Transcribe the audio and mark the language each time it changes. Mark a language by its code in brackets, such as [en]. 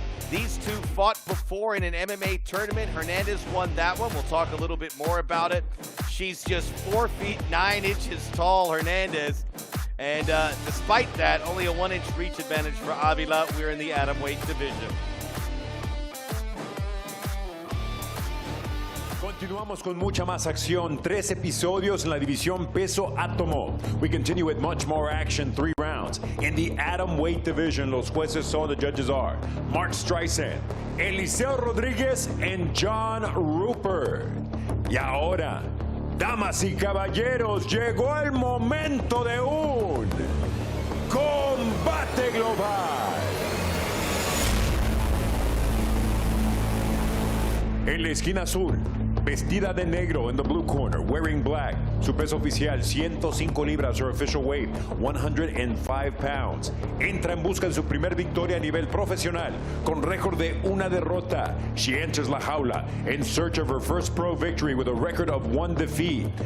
[en] These two fought before in an MMA tournament. Hernandez won that one. We'll talk a little bit more about it. She's just 4 feet 9 inches tall, Hernandez. And despite that, only a 1-inch reach advantage for Avila. We're in the atomweight division. [es] Continuamos con mucha más acción. 3 episodios en la división peso átomo. [en] We continue with much more action. 3 rounds. In the atomweight division, [es] los jueces son, [en] the judges are Mark Streisand, Eliseo Rodríguez, and John Rupert. [es] Y ahora, damas y caballeros, llegó el momento de un combate global. En la esquina azul, vestida de negro [en] in the blue corner, wearing black. [es] Su peso oficial, 105 libras, [en] her official weight, 105 pounds. [es] Entra en busca de su primer victoria a nivel profesional, con récord de 1 derrota. [en] She enters [es] la jaula [en] in search of her first pro victory with a record of 1 defeat.